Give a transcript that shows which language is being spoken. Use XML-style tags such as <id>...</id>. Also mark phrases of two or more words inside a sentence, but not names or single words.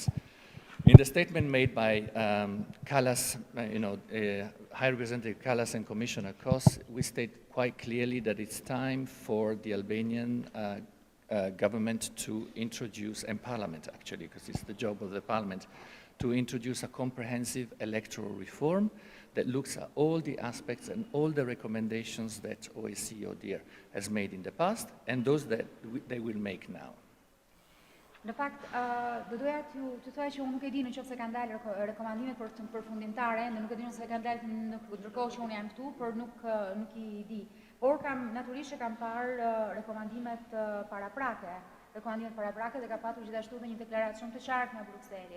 <en>In the statement made by Kallas, High Representative Kallas and Commissioner Kos, we state quite clearly that it's time for the Albanian government to introduce, and parliament actually, because it's the job of the parliament, to introduce a comprehensive electoral reform that looks at all the aspects and all the recommendations that OSCE-ODIHR has made in the past and those that they will make now.</en> <sq>Në fakt, do doja të thoya që unë nuk e di nëse kanë dalë rekomandimet përfundimtare, nuk e di nëse kanë dalë ndërkohë që unë jam këtu, por nuk I di. Por natyrisht kam parë rekomandimet paraprake. Rekomandimet paraprake dhe ka patur gjithashtu dhe një deklaratë shumë të qartë nga Brukseli.</sq>